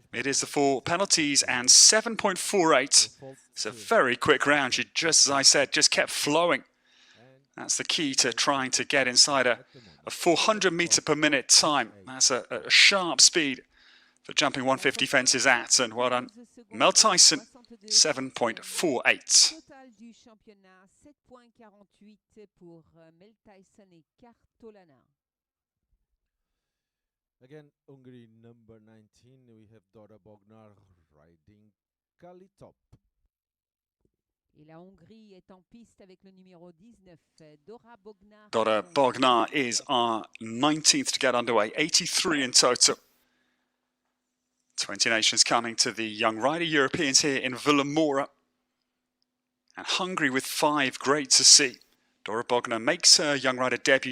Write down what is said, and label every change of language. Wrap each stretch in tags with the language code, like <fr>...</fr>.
<en>It is the 4 penalties and 7.48. It's a very quick round. She, just as I said, just kept flowing. That's the key to trying to get inside a 400 meter per minute time. That's a sharp speed for jumping 150 fences at. And well done, Mel Tyson, 7.48.</en> <fr>Total du championnat 7.48 pour Mel Tyson et Cartolana.</fr> <en>Again, Hungary number 19, we have Dora Bognar riding Kalitop.</en> <fr>Et la Hongrie est en piste avec le numéro 19, Dora Bognar.</fr> <en>Dora Bognar is our 19th to get underway, 83 in total. 20 nations coming to the young rider Europeans here in Vilamoura. And Hungary with 5, great to see. Dora Bognar makes her young rider debut.</en>